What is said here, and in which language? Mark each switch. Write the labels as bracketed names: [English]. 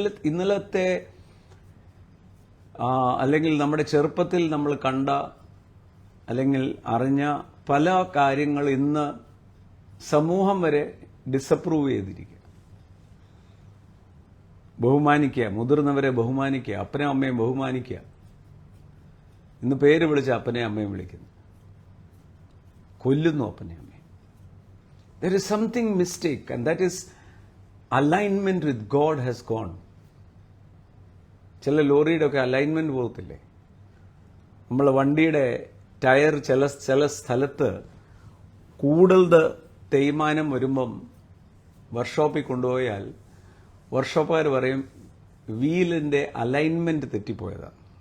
[Malayalam] ഇന്നലത്തെ അല്ലെങ്കിൽ നമ്മുടെ ചെറുപ്പത്തിൽ നമ്മൾ കണ്ട അല്ലെങ്കിൽ അറിഞ്ഞ പല കാര്യങ്ങൾ ഇന്ന് സമൂഹം വരെ ഡിസപ്രൂവ് ചെയ്തിരിക്കുക. ബഹുമാനിക്കുക, മുതിർന്നവരെ ബഹുമാനിക്കുക, അപ്പനെയും അമ്മയും ബഹുമാനിക്കുക. ഇന്ന് പേര് വിളിച്ച അപ്പനെയും അമ്മയും വിളിക്കുന്നു, കൊല്ലുന്നു അപ്പനെയും അമ്മയും. [English] There is something mistake, and that is alignment with God has gone. [Malayalam] ചില ലോറിയുടെ ഒക്കെ അലൈൻമെന്റ് പോകത്തില്ലേ? നമ്മൾ വണ്ടിയുടെ ടയർ ചില സ്ഥലത്ത് കൂടുതൽ തേയ്മാനം വരുമ്പം വർക്ക്ഷോപ്പിൽ കൊണ്ടുപോയാൽ വർക്ക്ഷോപ്പുകാർ പറയും വീലിന്റെ അലൈൻമെന്റ് തെറ്റിപ്പോയതാണ്.